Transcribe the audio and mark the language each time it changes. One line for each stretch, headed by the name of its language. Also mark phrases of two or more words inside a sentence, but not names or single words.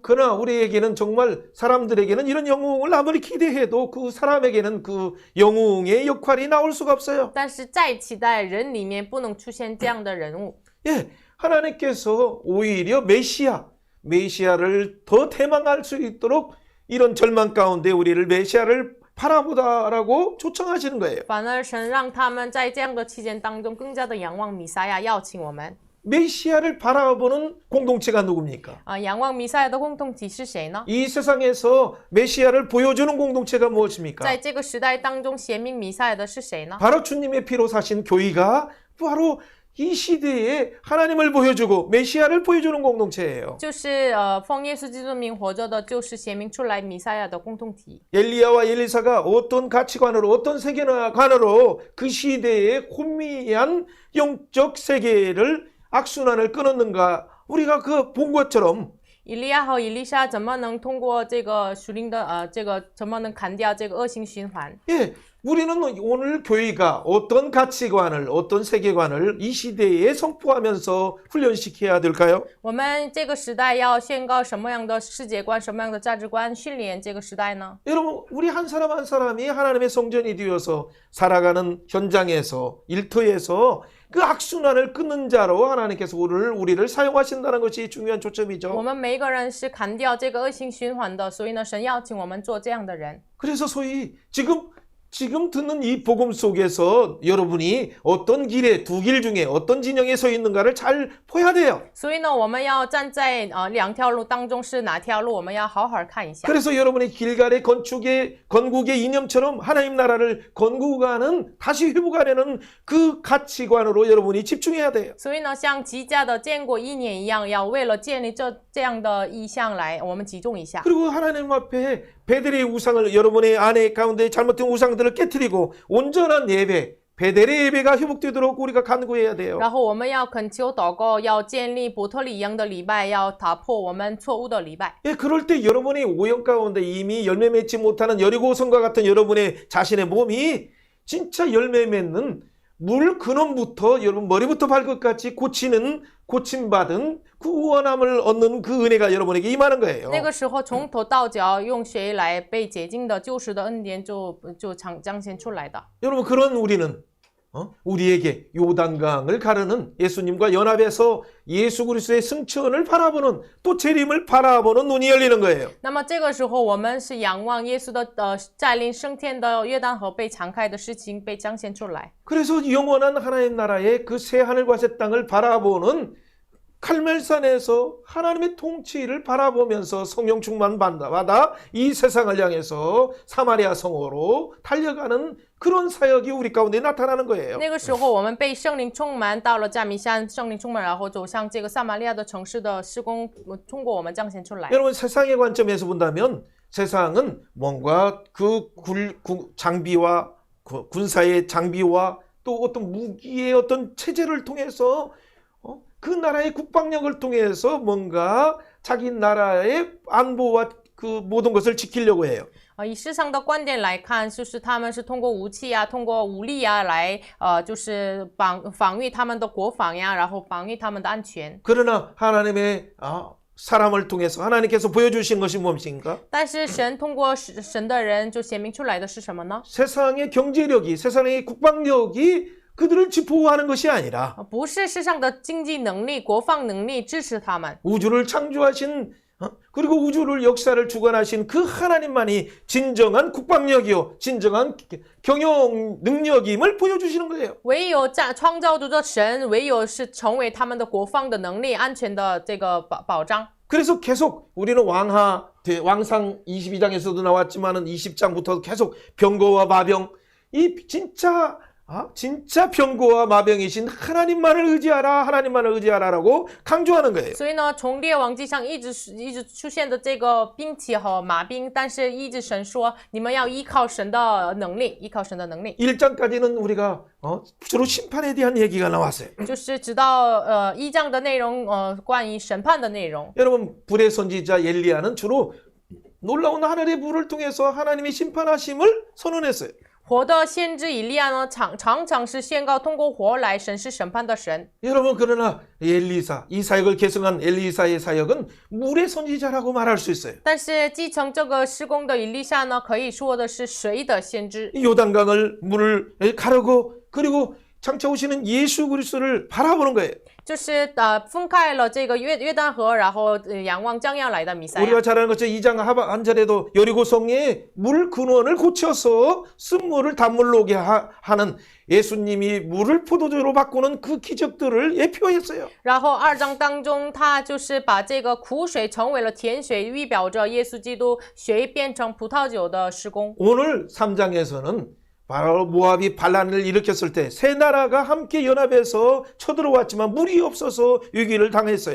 Korean: 그러나 우리에게는 정말 사람들에게는 이런 영웅을 아무리 기대해도 그 사람에게는 그 영웅의 역할이 나올 수가 없어요.
Chinese: 但是再期待人里面不能出现这样的人物。
Korean: 예, 하나님께서 오히려 메시아를 더 대망할 수 있도록 이런 절망 가운데 우리를 메시아를 바라보다라고 초청하시는 거예요.
Chinese: 反而神让他们在这样的期间当中更加的仰望弥赛亚，邀请我们。
Korean: 메시아를 바라보는 공동체가 누굽니까?
Chinese: 仰望弥赛亚的共同体是谁呢？
Korean: 이 세상에서 메시아를 보여주는 공동체가 무엇입니까?
Chinese: 在这个时代当中显明弥赛亚的是谁呢？
Korean: 바로 주님의 피로 사신 교회가 바로 이 시대에 하나님을 보여주고 메시아를 보여주는 공동체예요.
Chinese: 就是奉耶稣基督名活着的，就是显明出来弥赛亚的共同体。
Korean: 엘리야와 엘리사가 어떤 가치관으로 어떤 세계관으로 그 시대의 혼미한 영적 세계를 악순환을 끊었는가 우리가 그 본 것처럼
Chinese: 以利亚和以利沙怎么能通过这个属灵的怎么能砍掉这个恶性循环？
Korean: 예, 우리는 오늘 교회가 어떤 가치관을 어떤 세계관을 이 시대에 선포하면서 훈련시켜야 될까요?
Chinese: 我们这个时代要宣告什么样的世界观、什么样的价值观，训练这个时代呢？
Korean: 여러분 우리 한 사람 한 사람이 하나님의 성전이 되어서 살아가는 현장에서 일터에서 그 악순환을 끊는 자로 하나님께서 우리를 사용하신다는 것이 중요한
Chinese: 我
Korean: 초점이죠.
Chinese: 们每一个人是砍掉这个恶性循环的，所以呢，神邀请我们做这样的人。
Korean: 그래서 소위 지금 듣는 이 복음 속에서 여러분이 어떤 길에 두 길 중에 어떤 진영에 서 있는가를 잘 보야 돼요.
Chinese: 所以呢，我们要站在两条路当中是哪条路，我们要好好看一下。
Korean: 그래서 여러분의 길갈의 건국의 이념처럼 하나님 나라를 건국하는 다시 회복하려는 그 가치관으로 여러분이 집중해야 돼요.
Chinese: 所以呢，像吉家的建国意念一样，要为了建立这样的意向来，我们集中一下。
Korean: 그리고 하나님 앞에 베델의 우상을 여러분의 안에 가운데 잘못된 우상들을 깨뜨리고 온전한 예배, 베델의 예배가 회복되도록 우리가 간구해야 돼요.
Chinese: 然后我们要恳求祷告，要建立伯特利一样的礼拜，要打破我们错误的礼拜。
Korean: 예, 그럴 때 여러분이 오염 가운데 이미 열매 맺지 못하는 여리고성과 같은 여러분의 자신의 몸이 진짜 열매 맺는 물 근원부터 여러분 머리부터 발끝까지 고침받은 구원함을 얻는 그 은혜가 여러분에게 임하는 거예요.
Chinese: 那个时候从头到脚用水来被洁净的救赎的恩典就彰显出来的。
Korean: 여러분 그런 우리는 우리에게 요단강을 가르는 예수님과 연합해서 예수 그리스도의 승천을 바라보는 또 재림을 바라보는 눈이 열리는 거예요.
Chinese: 那么这个时候，我们是仰望耶稣的占领升天的约旦河被敞开的事情被彰显出来。
Korean: 그래서 영원한 하나님 나라의 그 새 하늘과 새 땅을 바라보는 칼멜산에서 하나님의 통치를 바라보면서 성령 충만 받아 이 세상을 향해서 사마리아 성으로 달려가는 그런 사역이 우리 가운데 나타나는 거예요.
Chinese: 那个时候，我们被圣灵充满，到了加米山，圣灵充满，然后走向这个撒玛利亚的城市的施工，通过我们彰显出来。
Korean: 여러분 세상의 관점에서 본다면 세상은 뭔가 그 장비와 군사의 장비와 또 어떤 무기의 어떤 체제를 통해서 그 나라의 국방력을 통해서 뭔가 자기 나라의 안보와 그 모든 것을 지키려고 해요.
Chinese: 以世上的观点来看，就是他们是通过武器啊，通过武力啊来就是防御他们的国防呀，然后防御他们的安全。
Korean: 그러나 하나님의 사람을 통해서 하나님께서 보여주신 것이 무엇인가?
Chinese: 但是神通过神的人就显明出来的是什么呢？
Korean: 세상의 경제력이 세상의 국방력이 그들을 지포하는 것이 아니라
Chinese: 不是世上的经济能力、国防能力支持他们。
Korean: 우주를 창조하신 그리고 우주를 역사를 주관하신 그 하나님만이 진정한 국방력이요 진정한 경영 능력임을 보여주시는 거예요.
Chinese: 唯有创造主的神，唯有是成为他们的国防的能力、安全的这个保障。
Korean: 그래서 계속 우리는 왕상 22장에서도 나왔지만은 20장부터 계속 병거와 마병 이 진짜 병거와 마병이신 하나님만을 의지하라라고 강조하는 거예요.
Chinese: 所以呢，从列王记上一直出现的这个兵器和马兵，但是一直神说你们要依靠神的能力，依靠神的能力。
Korean: 1장까지는 우리가 주로 심판에 대한 얘기가 나왔어요.
Chinese: 就是直到1章的内容，关于审判的内容。
Korean: 여러분 불의 선지자 엘리야는 주로 놀라운 하늘의 불을 통해서 하나님의 심판하심을 선언했어요.
Chinese: 活的先知以利亚呢，常常是宣告通过火来神是审判的神。
Korean: 여러분 그러나 엘리사 이 사역을 계승한 엘리사의 사역은 물의 선지자라고 말할 수 있어요.
Chinese: 但是继承这个施工的以利沙呢，可以说的是水的先知。
Korean: 요단강을 물을 가르고 그리고 장차 오시는 예수 그리스도를 바라보는 거예요.
Chinese: 就是分开了这个约旦河，然后仰望将要来的弥赛亚。
Korean: 우리가 잘 아는 것처럼 2장 하반절에도 여리고 성에 물 근원을 고쳐서 쓴물을 단물로 오게 하는 예수님이 물을 포도주로 바꾸는 그 기적들을 예표했어요.
Chinese: 然后2章当中，他就是把这个苦水成为了甜水，预表着耶稣基督水变成葡萄酒的施工。
Korean: 오늘 3장에서는 바로 모압이 반란을 일으켰을 때 세 나라가 함께 연합해서 쳐들어왔지만 물이 없어서 위기를 당했어요.